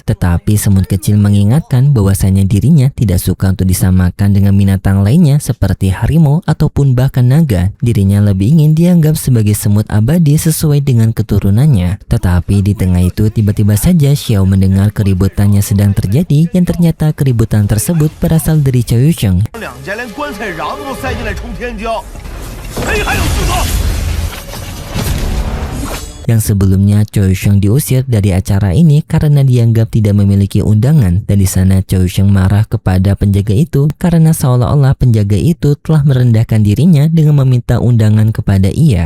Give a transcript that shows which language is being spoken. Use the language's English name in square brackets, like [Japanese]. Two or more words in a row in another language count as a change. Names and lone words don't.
[Indonesian] Tetapi semut kecil mengingatkan bahwasanya dirinya tidak suka untuk disamakan dengan binatang lainnya seperti harimau ataupun bahkan naga. Dirinya lebih ingin dianggap sebagai semut abadi sesuai dengan keturunannya. Tetapi di tengah itu tiba-tiba saja Xiao mendengar keributan yang sedang terjadi, yang ternyata keributan tersebut berasal dari Chou Yusheng. [Chinese] 两家连棺材瓤子都塞进来冲天椒，谁还有资格？ [Indonesian] Yang sebelumnya Chou Yusheng diusir dari acara ini karena dianggap tidak memiliki undangan, dan di sana Chou Yusheng marah kepada penjaga itu karena seolah-olah penjaga itu telah merendahkan dirinya dengan meminta undangan kepada ia.